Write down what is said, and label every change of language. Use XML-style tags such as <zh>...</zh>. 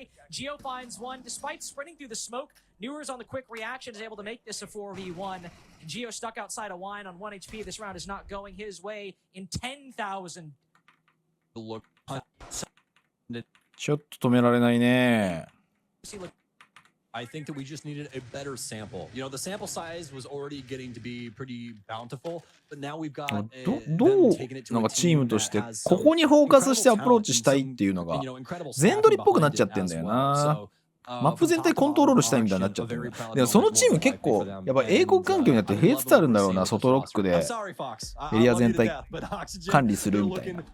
<en>Gio finds one despite sprinting through the smoke. Newers on the quick reaction is able to make this a 4v1. Gio stuck outside a line on 1 HP. This round is not going his way in 10,000.</en> <ja>ちょっと止められないね。</ja> <en>I think that we just needed a better sample. You know, the sample size was already getting to be pretty bountiful, but now we've got</en> <ja>どうなんかチームとしてここにフォーカスしてアプローチしたいっていうのが全取りっぽくなっちゃってんだよな。マップ全体コントロールしたいみたいになっちゃってる。でもそのチーム結構やっぱ英国環境になって増えつつあるんだろうな。外ロックでエリア全体管理するみたいな。</ja>